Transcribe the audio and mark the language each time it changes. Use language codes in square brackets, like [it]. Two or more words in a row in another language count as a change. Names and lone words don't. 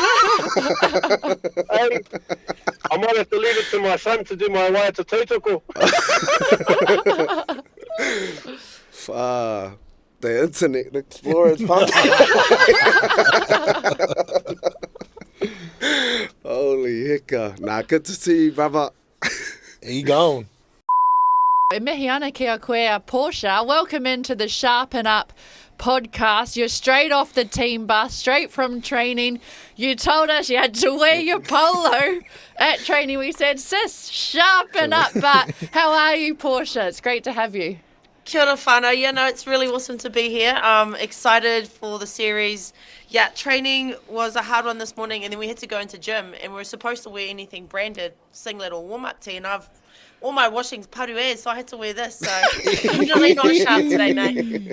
[en] Hey, I might have to leave it to my son to do my wire to tautoko. the Internet Explorer's function. Holy hicka. Nah, good to see you, brother. He gone. [mi] E mihi ana kia koe Portia. [en] Welcome into the Sharpen Up podcast. You're straight off the team bus, straight from training. You told us you had to wear your polo at training. We said, sis, sharpen up. But how are you, Portia? It's great to have you. [mi] Kia ora whānau. [en] Yeah, no, it's really awesome to be here. Excited for the series. Yeah, training was a hard one this morning, and then we had to go into gym, and we were supposed to wear anything branded, singlet or warm-up tee, and all my washing's paru so I had to wear this. So definitely not sharp today, no.